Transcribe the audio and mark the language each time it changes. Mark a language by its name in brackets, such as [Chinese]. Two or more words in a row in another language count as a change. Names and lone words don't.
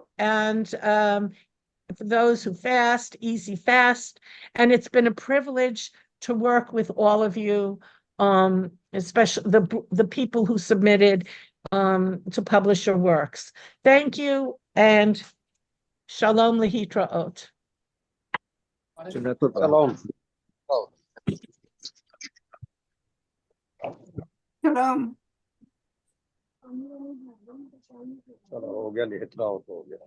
[English] And for those who fast, easy fast. And it's been a privilege to work with all of you, especially the people who submitted to publish your works. Thank you, and [Hebrew] שלום להתראות. [English] Shalom. Shalom. [Hindi] चलो हो गया लेट रहा हो तो हो गया